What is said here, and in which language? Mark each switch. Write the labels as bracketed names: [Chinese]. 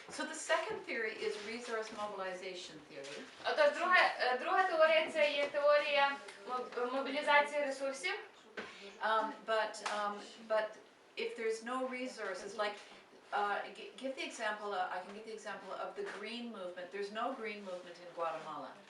[English] So the second theory is resource mobilization theory. [Ukrainian] Отож, друга теорія – це є теорія мобілізації ресурсів. [English] But if there's no resources, like give the example. I can give the example of the green movement. There's no green movement in Guatemala.